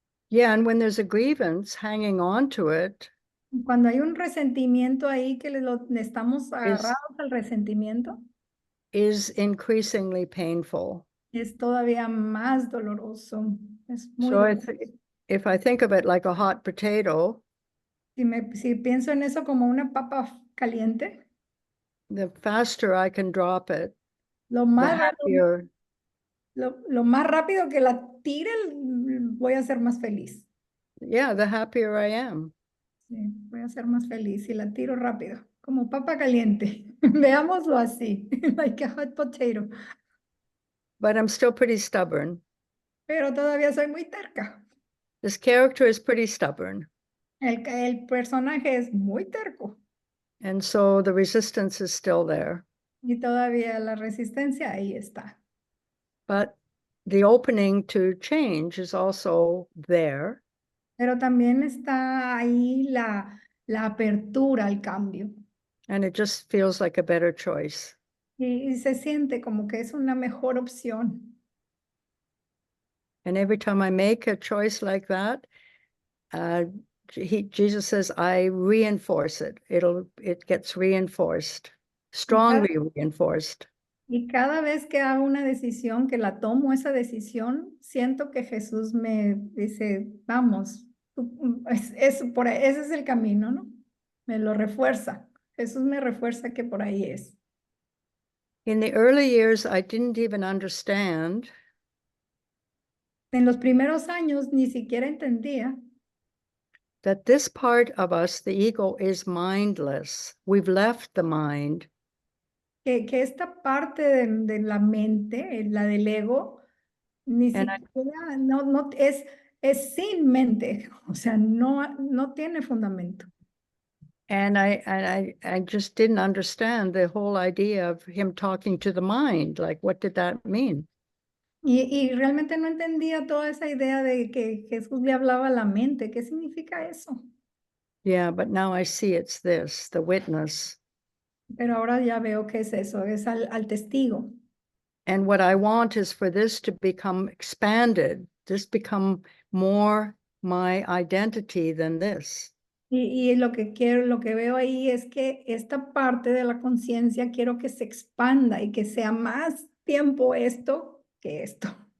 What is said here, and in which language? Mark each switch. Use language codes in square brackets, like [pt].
[en] Yeah, and when there's a grievance hanging on to it, [es] Cuando hay un resentimiento ahí que le estamos agarrados al resentimiento, [en] is increasingly painful. [es] es todavía más doloroso. Es muy [en] So [es] doloroso. [en] if I think of it like a hot potato, [es] Si pienso en eso como una papa caliente, [en] the faster I can drop it, [es] lo [en] the [es] más [en] happier. [es] lo más rápido que la tire, voy a ser más feliz. [en] Yeah, the happier I am. [es] Sí, voy a ser más feliz si la tiro rápido, como papa caliente. Veámoslo así, [en] like a hot potato. but I'm still pretty stubborn. [es] pero todavía soy muy terca. [en] This character is pretty stubborn. [es] El personaje es muy terco [en] And so the resistance is still there. [es] y todavía la resistencia ahí está. [en] But the opening to change is also there. [es] Pero también está ahí la apertura al cambio. [en] And it just feels like a better choice. [es] Y se siente como que es una mejor opción. [en] And every time I make a choice like that, Jesus says, I reinforce it. It gets reinforced, strongly reinforced. [es] Y cada vez que hago una decisión, que la tomo esa decisión, siento que Jesús me dice, vamos, ese es el camino, ¿no? Me lo refuerza. Jesús me refuerza que por ahí es. [en] In the early years, I didn't even understand [es] En los primeros años ni siquiera entendía [en] that this part of us, the ego, is mindless. We've left the mind. [es] que esta parte de la mente, la del ego, ni [en] And [es] siquiera, no, es sin mente, o sea, no tiene fundamento. [en] And I just didn't understand the whole idea of him talking to the mind. Like, what did that mean? [es] Y realmente no entendía toda esa idea de que Jesús le hablaba a la mente. ¿Qué significa eso? [en] Yeah, but now I see it's this, the witness. [es] Pero ahora ya veo que es eso, es al testigo. [en] And what I want is for this to become expanded, this become more my identity than this. [es] Y lo que quiero, lo que veo ahí es que esta parte de la conciencia quiero que se expanda y que sea más tiempo esto que esto.